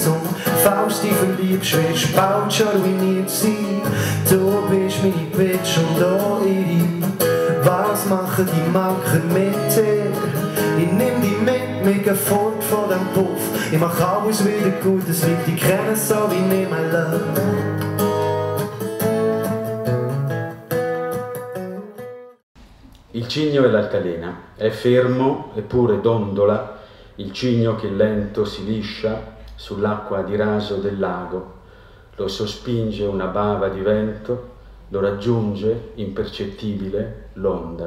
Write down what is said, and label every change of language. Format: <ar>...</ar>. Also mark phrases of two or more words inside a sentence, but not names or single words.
<de>Und falls dich verliebst, wirst bald schon ruiniert sein. Du bist meine Bitch und auch ihre. Was machen die Macker mit dir? Ich nehm dich mit, wir gehen fort von dem Puff. Ich mach alles wieder gut, es wird dich kennen, so wie nicht mein Love.</de> <it>Il cigno e l'altalena. È fermo eppure dondola il cigno che lento si liscia sull'acqua di raso del lago. Lo sospinge una bava di vento, lo raggiunge impercettibile l'onda.</it>